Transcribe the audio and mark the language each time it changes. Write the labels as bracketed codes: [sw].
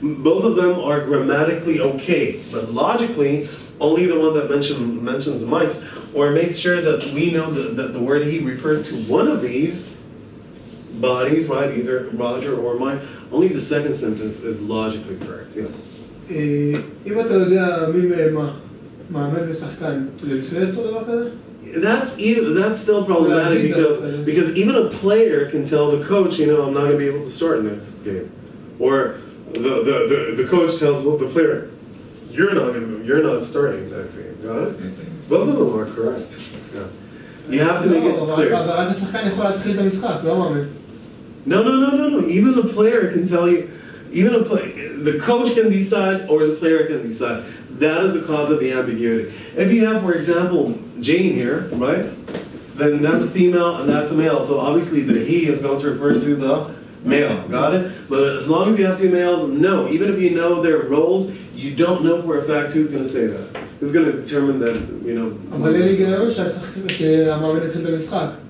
[en] Both of them are grammatically okay, but logically, only the one that mentions Mike's, or makes sure that we know that the word he refers to one of these bodies, right, either Roger or Mike, only the second sentence is logically correct, yeah. [he] אם אתה יודע מי מאמן ושחקן, זה אותו דבר כזה? [en] That's still problematic because even a player can tell the coach, you know, I'm not going to be able to start next game. Or the coach tells the player, you're not starting next game. Got it? Both of them are correct. Yeah. You have to make it clear. [he] אבל רק השחקן יכול להתחיל את המשחק, לא מאמן. [en] No. Even a player can tell you, the coach can decide or the player can decide. That is the cause of the ambiguity. If you have, for example, Jane here, right? Then that's a female and that's a male. So obviously the he is going to refer to the male. Got it? But as long as you have two males, no. Even if you know their roles, you don't know for a fact who's going to say that. Who's going to determine that, you know. [he] אבל אין לי גנרון שהמאמן התחיל את המשחק.